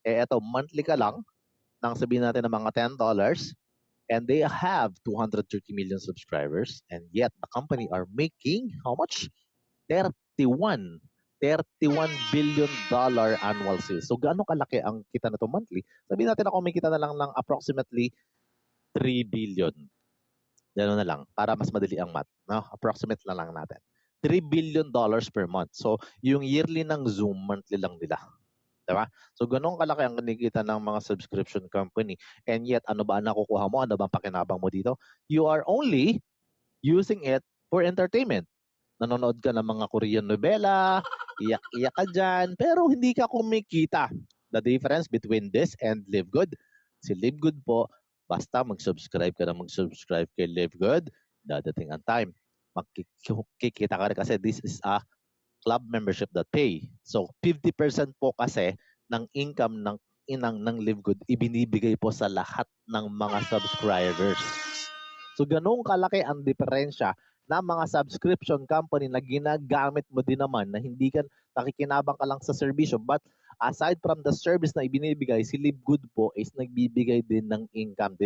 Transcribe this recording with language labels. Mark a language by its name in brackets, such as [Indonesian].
[English] Eto, monthly ka lang, [Filipino] nang sabihin natin ng mga [English] $10, and they have 230 million subscribers, and yet the company are making how much? 31 billion annual sales. [Filipino] So gaano kalaki ang kita na to monthly? Sabihin natin ako may kita na lang ng approximately 3 billion. Gano'n na lang para mas madali ang math, no? Approximate na lang natin. $3 billion per month. So yung yearly ng Zoom, monthly lang nila. Diba? So, ganun kalaki ang kinikita ng mga subscription company. And yet, ano ba ang nakukuha mo? Ano ba ang pakinabang mo dito? [English] You are only using it for entertainment. [Filipino] Nanonood ka ng mga Korean novela, iyak-iyak ka dyan, pero hindi ka kumikita. The difference between this and Live Good, si Live Good po, basta mag-subscribe ka na mag-subscribe kay Live Good, dadating ang time. Makikita ka rin kasi [English] this is a club membership that pay. [Filipino] So 50% po kasi ng income ng Live Good ibinibigay po sa lahat ng mga subscribers. So ganun kalaki ang diferensya ng mga subscription company na ginagamit mo din naman na hindi ka nakikinabang ka lang sa serbisyo, [English] but aside from the service [Filipino] na ibinibigay, si Live Good po is nagbibigay din ng income.